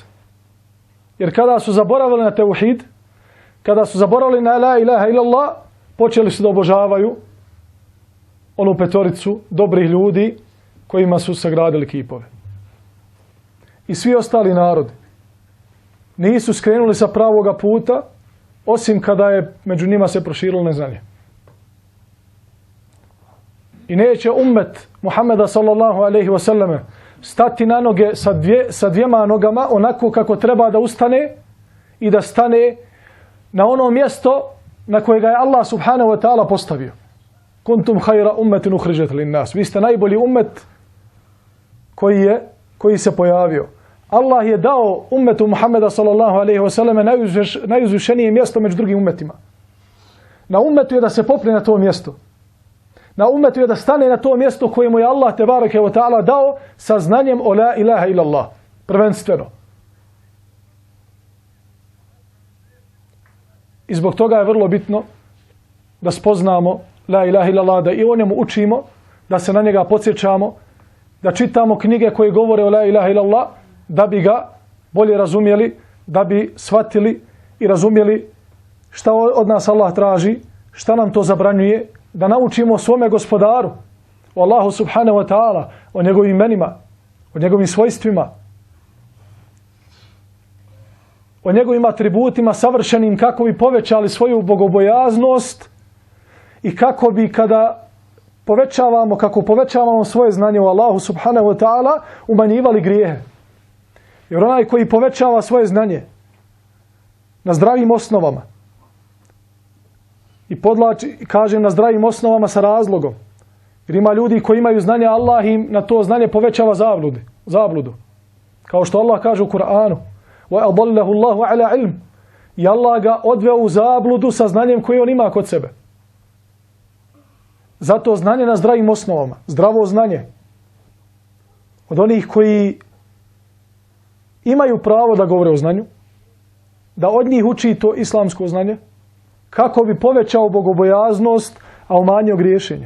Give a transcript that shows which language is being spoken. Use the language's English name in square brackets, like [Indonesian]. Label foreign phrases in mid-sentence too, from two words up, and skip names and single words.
[Bosnian] Jer kada su zaboravili na teuhid, kada su zaboravili na [Arabic] لا إله إلا الله, [Bosnian] počeli su da obožavaju onu petoricu dobrih ljudi kojima su sagradili kipove. I svi ostali narodi nisu skrenuli sa pravoga puta, osim kada je među njima se proširilo neznanje. I neće ummet Muhammeda [Arabic] صلى الله عليه وسلم [Bosnian] stati na noge sa dvijema nogama onako kako treba da ustane i da stane na ono mjesto na koje ga je Allah [Arabic] سبحانه وتعالى [Bosnian] postavio. [Arabic] كنتم خير أمة أخرجت للناس. [Bosnian] Vi ste najbolji ummet koji se pojavio. Allah je dao ummetu Muhammeda [Arabic] صلى الله عليه وسلم [Bosnian] najuzvišenije mjesto među drugim ummetima. Na ummetu je da se popne na to mjesto. Na ummetu je da stane na to mjesto koje mu je Allah [Arabic] تبارك وتعالى [Bosnian] dao sa znanjem o [Arabic] لا إله إلا الله. [Bosnian] Prvenstveno. I zbog toga je vrlo bitno da spoznamo [Arabic] لا إله إلا الله, [Bosnian] da i o njemu učimo, da se na njega podsjećamo, da čitamo knjige koje govore o [Arabic] لا إله إلا الله, [Bosnian] da bi ga bolje razumjeli, da bi shvatili i razumjeli šta od nas Allah traži, šta nam to zabranjuje, da naučimo o svome gospodaru, o Allahu [Arabic] سبحانه وتعالى, [Bosnian] o njegovim imenima, o njegovim svojstvima, o njegovim atributima savršenim, kako bi povećali svoju bogobojaznost i kako bi kada povećavamo svoje znanje o Allahu [Arabic] سبحانه وتعالى, [Bosnian] umanjivali grijehe. Jer onaj koji povećava svoje znanje na zdravim osnovama, i kažem na zdravim osnovama sa razlogom, jer ima ljudi koji imaju znanje, Allah im na to znanje povećava zabludu. Kao što Allah kaže u Kur'anu, [Arabic] وَأَضَلَّهُ اللَّهُ عَلَى عِلْمٍ, [Bosnian] i Allah ga odveo u zabludu sa znanjem koje on ima kod sebe. Zato znanje na zdravim osnovama, zdravo znanje, od onih koji imaju pravo da govore o znanju, da od njih uči to islamsko znanje, kako bi povećao bogobojaznost, a umanjio griješenje.